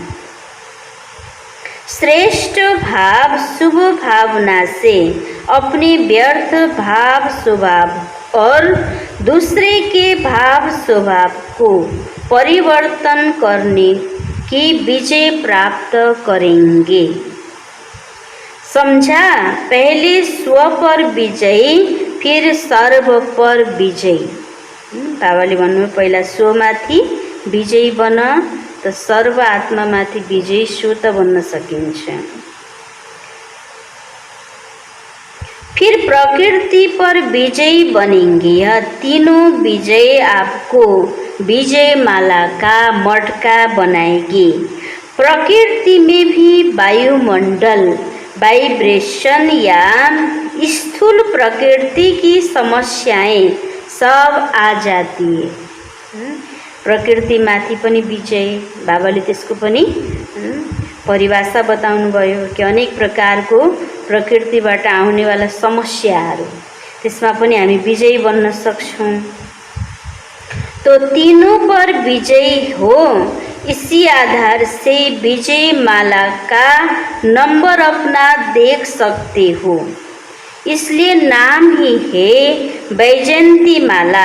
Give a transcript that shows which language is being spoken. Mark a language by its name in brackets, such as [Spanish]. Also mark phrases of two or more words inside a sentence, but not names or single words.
[Hindi] श्रेष्ठ भाव शुभ भावना से अपने व्यर्थ भाव स्वभाव और दूसरे के भाव स्वभाव को परिवर्तन करने की विजय प्राप्त करेंगे। समझा? पहले स्व पर विजय, फिर सर्व पर विजय। [Nepali] बाबाले भन्नु पहिला स्वमाथि विजयी बन, त सर्व आत्मामाथि विजयी सो त बन्न सकिन्छ। [Hindi] फिर प्रकृति पर विजयी बनेंगे। यह तीनों विजय आपको विजय माला का मटका बनाएगी। प्रकृति में भी वायुमंडल, वाइब्रेशन या स्थूल प्रकृति की समस्याएं सब आ जाती है। [Nepali] प्रकृति माथि पनि विजय, बाबाले त्यसको पनि परिभाषा बताउनु भयो कि अनेक प्रकारको प्रकृतिबाट आउनेवाला समस्याहरू, त्यसमा पनि हामी विजयी बन्न सक्छौं। [Hindi] तो तीनों पर विजयी हो, इसी आधार से विजय माला का नंबर अपना देख सकते हो। इसलिए नाम ही है वैजयंती माला।